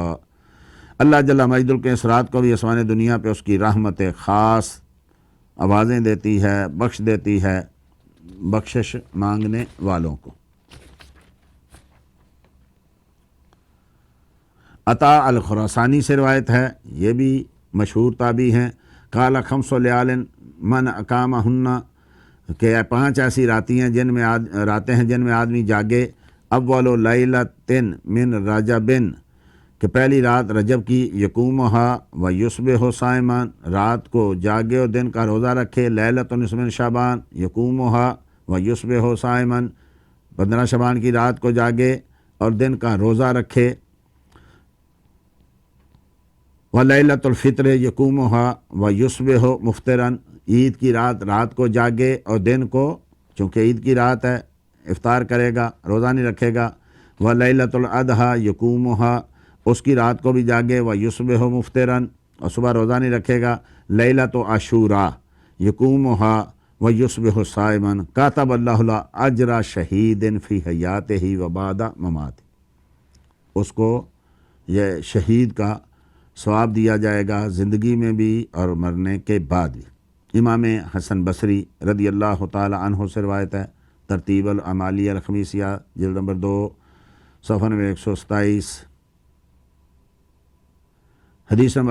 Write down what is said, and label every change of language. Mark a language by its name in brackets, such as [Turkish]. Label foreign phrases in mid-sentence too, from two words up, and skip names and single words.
[Urdu] اللہ [Arabic] جل مجدہ [Urdu] کے اس رات کو بھی آسمان دنیا پہ اس کی رحمت خاص آوازیں دیتی ہے، بخش دیتی ہے بخشش مانگنے والوں کو۔ عطا الخراسانی سے روایت ہے، یہ بھی مشہور تابعی ہیں، [Arabic] قال خمس لیال من اقامہن کہ [Urdu] 5 ایسی راتیں ہیں جن میں آدمی جاگے، [Arabic] اول لیلۃ من رجب، [Urdu] کہ پہلی رات رجب کی، [Arabic] یقومہا و یصبح صائما، [Urdu] رات کو جاگے اور دن کا روزہ رکھے، [Arabic] لیلۃ نصف من شعبان، یقومہا و یصبح صائما، [Urdu] 15 شعبان کی رات کو جاگے اور دن کا روزہ رکھے، [Arabic] و لیلۃ الفطر یقومہا و یصبح مفطرا، [Urdu] عید کی رات کو جاگے اور دن کو، چونکہ عید کی رات ہے، افطار کرے گا، روزہ نہیں رکھے گا، [Arabic] و لیلۃ الاضحیٰ یقومہا، [Urdu] اس کی رات کو بھی جاگے، [Arabic] و یصبح مفطرا، [Urdu] اور صبح روزہ نہیں رکھے گا، [Arabic] لیلۃ عاشوراء یقومہا و یصبح صائما، کاتب اللہ له اجر شہید فی حیاتہ و بعد مماتہ، [Urdu] اس کو یہ شہید کا ثواب دیا جائے گا زندگی میں بھی اور مرنے کے بعد بھی۔ امام حسن بصری رضی اللہ تعالی عنہ سے روایت ہے، ترتیب العمالیہ الخمیسیہ جلد نمبر 2 صفحہ نمبر 127، حدیث نمبر